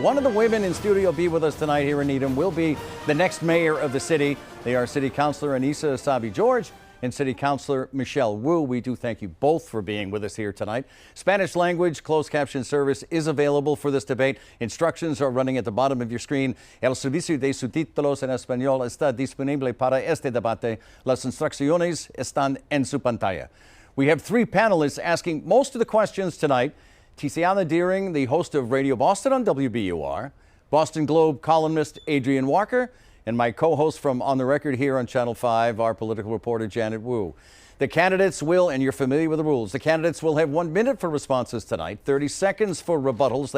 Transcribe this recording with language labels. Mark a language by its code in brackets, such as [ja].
[en] One of the women in Studio B with us tonight here in Needham will be the next mayor of the city. They are City Councilor Annissa Essaibi-George and City Councilor Michelle Wu. We do thank you both for being with us here tonight. Spanish language closed caption service is available for this debate. Instructions are running at the bottom of your screen. [es] El servicio de subtítulos en español está disponible para este debate. Las instrucciones están en su pantalla. [en] We have three panelists asking most of the questions tonight. Tiziana Deering, the host of Radio Boston on WBUR, Boston Globe columnist Adrienne Walker, and my co-host from On the Record here on Channel 5, our political reporter Janet Wu. The candidates will, and you're familiar with the rules, the candidates will have 1 minute for responses tonight, 30 seconds for rebuttals.